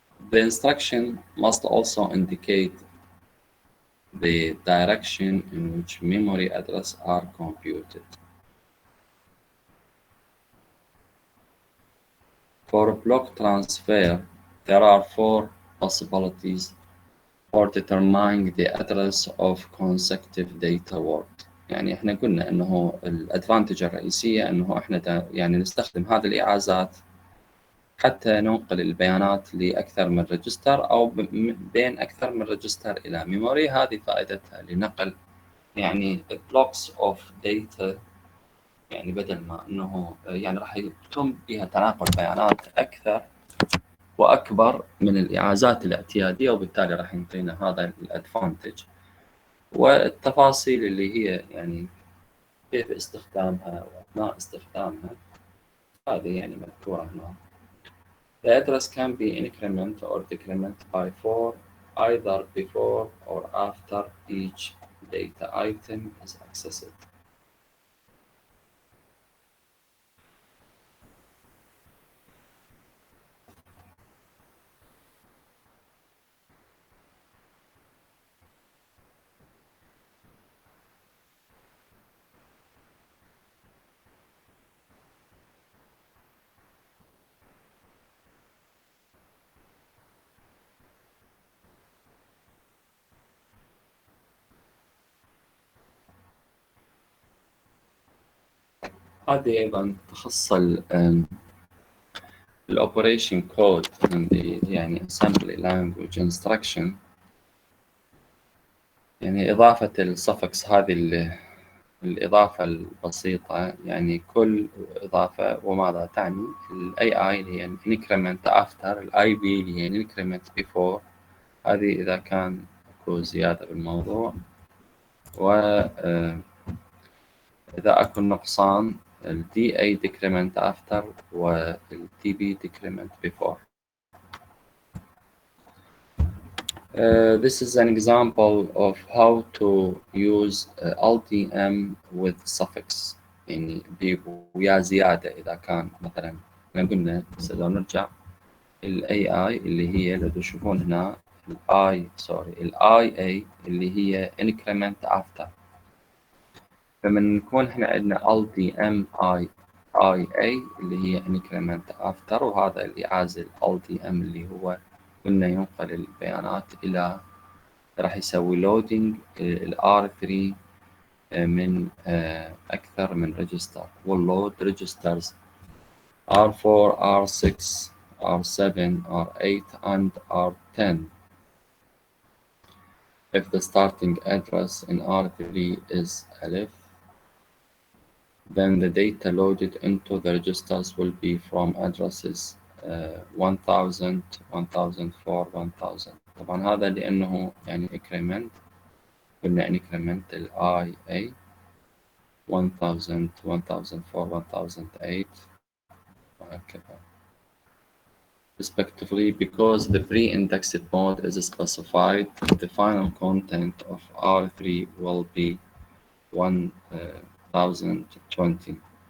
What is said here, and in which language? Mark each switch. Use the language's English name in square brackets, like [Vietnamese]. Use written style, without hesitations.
[English] The instruction must also indicate the direction in which memory addresses are computed. For block transfer, there are four possibilities for determining the address of consecutive data word. [Arabic] يعني احنا قلنا انه الادفانتج الرئيسيه انه احنا يعني نستخدم هذه الايعازات حتى ننقل البيانات لاكثر من ريجستر او بين اكثر من ريجستر الى ميموري. هذه فائدتها لنقل يعني [English] blocks of data، [Arabic] يعني بدل ما انه يعني راح يتم بها تناقل بيانات اكثر واكبر من الايعازات الاعتياديه، وبالتالي راح يعطينا هذا الادفانتج. والتفاصيل اللي هي يعني كيف استخدامها واثناء استخدامها هذه يعني مذكوره هنا. [English] The address can be increment or decrement by 4 either before or after each data item is accessed. [Arabic] هذه أيضا تخص الأوبريشن كود يعني [English] assembly language instruction، [Arabic] يعني إضافة السفكس هذه الإضافة البسيطة، يعني كل إضافة وماذا تعني. ال AI اللي هي [English] increment after، [Arabic] ال IB اللي هي [English] increment before. [Arabic] هذه إذا كان أكو زيادة بالموضوع، وإذا أكو نقصان ال DA [English] decrement after [Arabic] وال DB [English] decrement before. This is an example of how to use LTM with suffix، [Arabic] يعني ويا زيادة. إذا كان مثلا احنا قلنا لو نرجع ال AI اللي هي لو تشوفون هنا ال IA اللي هي [English] increment after، [Arabic] فمن نكون احنا عندنا LTM IA اللي هي [English] increment after، [Arabic] وهذا اللي عازل LTM اللي هو قلنا ينقل البيانات إلى، راح يسوي لودينج ال R3 من أكثر من ريجستر، واللود ريجسترز R4 R6 R7 R8 and R10. [English] If the starting address in R3 is alif, then the data loaded into the registers will be from addresses 1000 1004 1000. [Arabic] طبعا هذا لأنه يعني increment، قلنا increment ال IA 1000 1004 1008 وهكذا respectively. [English] Because the pre-indexed mode is specified, the final content of R3 will be 1020.